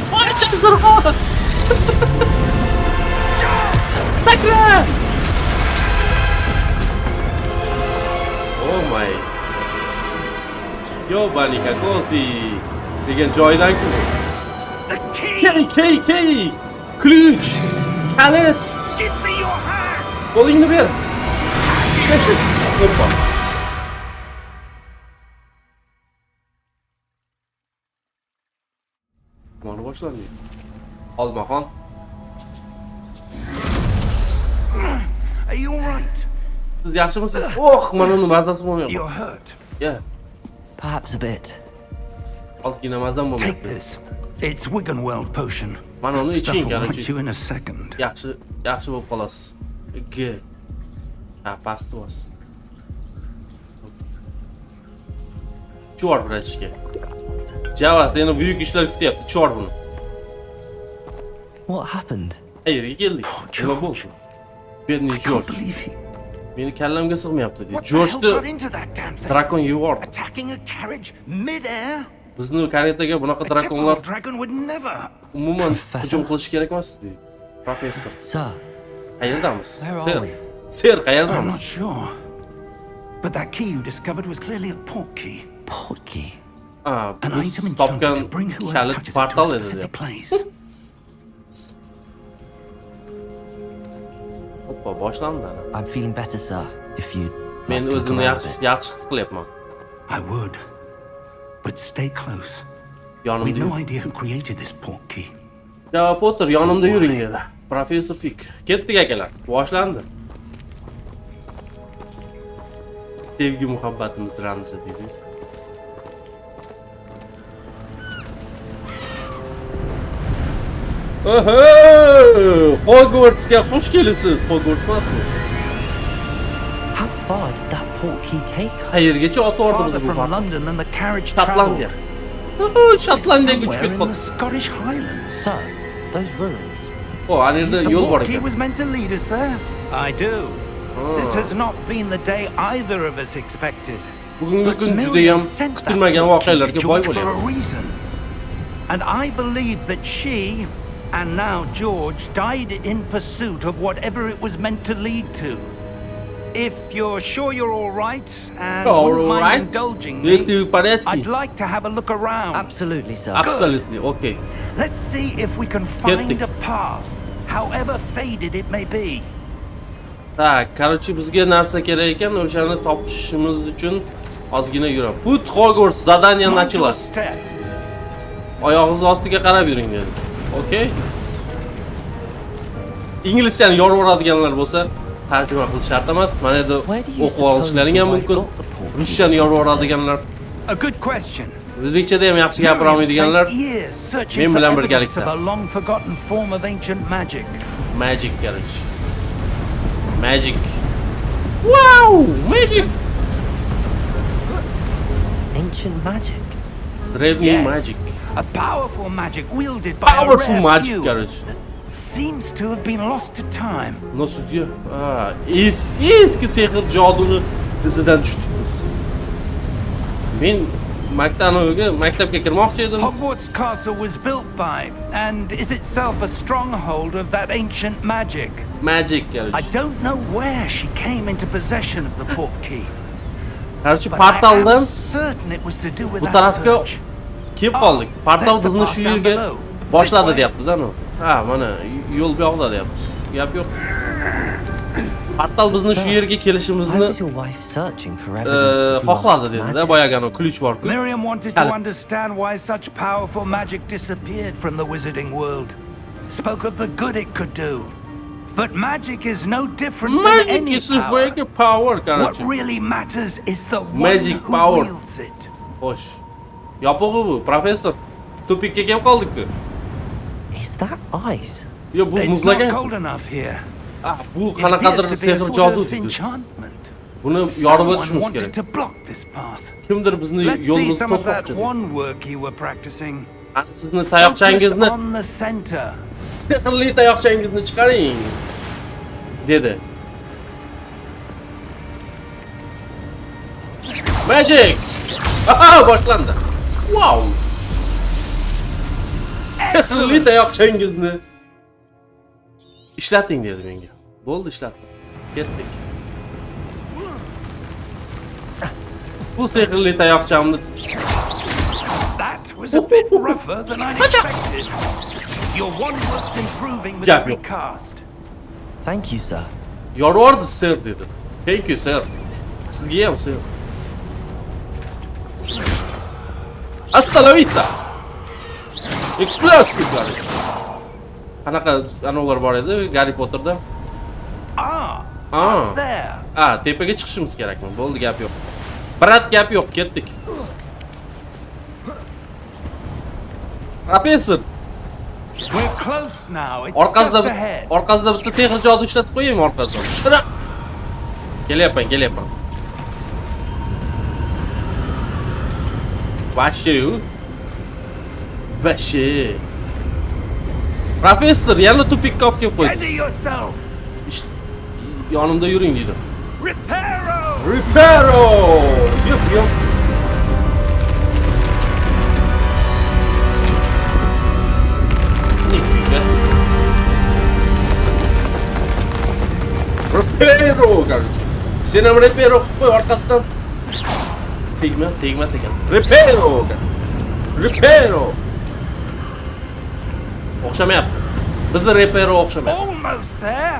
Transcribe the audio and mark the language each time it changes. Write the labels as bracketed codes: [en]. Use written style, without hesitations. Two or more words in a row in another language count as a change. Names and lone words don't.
[uz] Qoch. Takra! [en] Oh my. [uz] Yo banika ko'ti degan joydan-ku. Key. Ключ. Kalit. [en] Give me your hand! [uz] Qo'lingni ber. Ishlash. Hoppa. Mana boshlandi. Olmaxon. [en] Are you all right? [uz] Siz yaxshimisiz? Mana uni mazasi bo'lmayapti. [en] You're hurt. Yeah. Perhaps a bit. [uz] Ozgina mazam [en] Take [uz] bo'lmayapti. [en] this. It's Wiggenweld potion. [uz] Mana uni [en] Stuff [uz] iching, [en] will [uz] qarang. [en] right you in a second. [uz] Yaxshi bo'lib qolasiz. G. Pastda bos. Chor bratishga. Java seni buyuk ishlar kutyapti. Chor buni. [en] What happened? [uz] Qayerga keldik? Nima bo'ldi? Bidni [en] I can't George. believe he... [uz] Meni kallamga sig'mayapti. [en] What the hell got [uz] George'ni [en] into that damn thing? [uz] drakon yubordi. [en] Attacking a carriage mid-air? [uz] Bizni karetaga bunaqa [en] A typical [uz] drakonlar [en] dragon would never. [uz] umuman [en] Professor. [uz] hujum qilish kerak emas dedi. [en] Professor. Sir, [uz] Qayerdamiz? [en] where are we? [uz] Ser [en] I'm [uz] qayerdamiz? [en] not sure. But that key you discovered was clearly a port key. Port key. An [uz] Biz [en] item enchanted [uz] topgan [en] to bring whoever [uz] kalit [en] touches it to [uz] portal [en] a [uz] edi. [en] specific place. [uz] Hoppa, boshlandi. [en] I'm feeling better, sir. If you [uz] Men [en] like to look [uz] o'zimni [en] around a bit. [uz] yaxshi his qilyapman. [en] I would. But stay close. We've [uz] Yonimda [en] no [uz] yur. [en] idea who created this port key. [uz] Java Potter yonimda yuring dedi. Professor Fik. Ketdik akalar. Boshlandi. Sevgi muhabbatimiz ramzi dedi. Oho! Hogwartsga xush kelibsiz. Hogwarts emasmi? [en] How far did that port key take us? [uz] Qayergacha ot [en] Farther [uz] ordi bu [en] from [uz] portal? [en] London than the carriage [uz] Shotlandiya. [en] traveled. [uz] Shotlandiyaga uchib [en] Somewhere in [uz] ketdi. [en] the Scottish Highlands. Sir, those ruins. [uz] O, ana yerda [en] The [uz] yo'l bor [en] port key [uz] ekan. [en] was meant to lead us there. I do. This has not been the day either of us expected. [uz] Bugungi [en] But [uz] kun juda [en] Miriam [uz] ham [en] sent that [uz] kutilmagan [en] port key to [uz] voqealarga boy [en] George for a [uz] bo'lyapti. [en] reason. And I believe that she, and now George, died in pursuit of whatever it was meant to lead to. If you're sure you're all right and wouldn't mind indulging me, [ru] Если вы в порядке? [en] I'd like to have a look around. Absolutely, sir. Absolutely, okay. Let's see if we can find [uz] Ketdik. [en] a path, however faded it may be. [ru] Tak, короче, [uz] bizga narsa kerak ekan, o'shani topishimiz uchun ozgina yuramiz. Put Hogwarts zadaniyani [en] Mind your [uz] ochilasiz. [en] step. [uz] Oyog'ingiz ostiga qarab yuring dedi. [en] Okay? [uz] Inglizchani yorib yuboradiganlar bo'lsa, tarjima qilish shart emas. Mana yerda [en] Where do you [uz] o'qib olishlaring ham [en] suppose [uz] mumkin. [en] I've got the port key? [uz] Ruschani yorib yuboradiganlar, [en] A good question. [uz] o'zbekchada ham yaxshi gapira [en] Miriam [uz] olmaydiganlar, [en] spent years searching [uz] men [en] for [uz] bilan [en] evidence [uz] birgalikda. [en] of a long-forgotten form of ancient magic. magic короче. Magic. Wow, magic. Ancient magic. [ru] Древний [en] Yes, magic. a powerful magic wielded by Powerful a rare magic, few [ru] короче. [en] that seems to have been lost to time. [ru] Но судья, [uz] eski sehr joduni izidan tushdik biz. Men maktabga kirmoqchi edim. [en] Hogwarts Castle was built by and is itself a stronghold of that ancient magic. Magic I [ru] короче. [en] don't know where she came into possession of the port key, [ru] Короче, [en] but I am [uz] portaldan [en] certain it was to do with [uz] bu [en] that [uz] tarafga [en] search. [uz] kelib qoldik. Portal [en] There's the [uz] bizni [en] path [uz] shu [en] down [uz] yerga [en] below. [uz] boshladi [en] This way? [uz] deyapti-da u. Ha, mana yo'l bu yoqda deyapti. Gap yo'q. Portal bizni shu yerga [en] Why [uz] kelishimizni [en] was your wife searching for evidence of [uz] xohladi [en] lost [uz] dedi-da, [en] magic? [uz] boyagani ключ bor-ku. [en] Miriam wanted to [uz] Kalit. [en] understand why such powerful magic disappeared from the wizarding world. Spoke of the good it could do. But magic is no different than Magic any is a power. power, What [ru] короче. [en] really matters is the one Magic who power. wields it. [uz] Xo'sh. Yopig'i bu, professor. Tupikka kelib qoldik-ku. [en] Is that ice? [uz] Yo, bu [en] It's not [uz] muzlagan. [en] cold enough here. [uz] Bu [en] It [uz] qanaqadir [en] appears to be a [uz] sehr [en] sort [uz] jodu [en] of [uz] dedi. [en] enchantment. [uz] Buni yorib [en] Someone [uz] o'tishimiz [en] wanted [uz] kerak. [en] to block this path. [uz] Kimdir bizni [en] Let's see [uz] yo'limizni [en] some of that [uz] to'smoqchi. [en] one work you were practicing. [uz] Sizni [en] Focus [uz] tayoqchangizni, [en] on the center. [uz] sehrli tayoqchangizni chiqaring, dedi. [en] Magic! [uz] Aha, boshlandi. Wow! Sehrli tayoqchangizni ishlating dedi menga. Bo'ldi, ishlatdim. Ketdik. Bu sehrli tayoqchamni [en] That was a bit rougher than I expected. Your one work's improving with [uz] Gap [en] every [uz] yok. [en] cast. Thank you, sir. [uz] yorvardi sir dedi. [en] Thank you sir. [uz] Sizga ham sir. [es] Hasta la vista. [en] Explosive. [uz] Qanaqa anolar bor edi Harry Potterda? [en] Up there. [uz] Tepaga chiqishimiz kerakmi? Bo'ldi, gap yo'q. Brat, gap yo'q, ketdik. [en] Professor, We're close now. It's [uz] orqasida [en] just ahead. [uz] bitta sehr jodu ishlatib qo'yaymi orqasidan? Shira. Kelyapman. Vashe. Professor, yana tupikka olib kelib qo'ydi. [en] Steady yourself. [uz] Yonimda yuring dedi. [en] Reparo. Yup. Reparo, короче. [uz] Sen ham reparo qilib qo'y orqasidan. Tegmas ekan. Reparo. O'xshamayapti. Bizda reparo o'xshamayapti. [en] Almost there.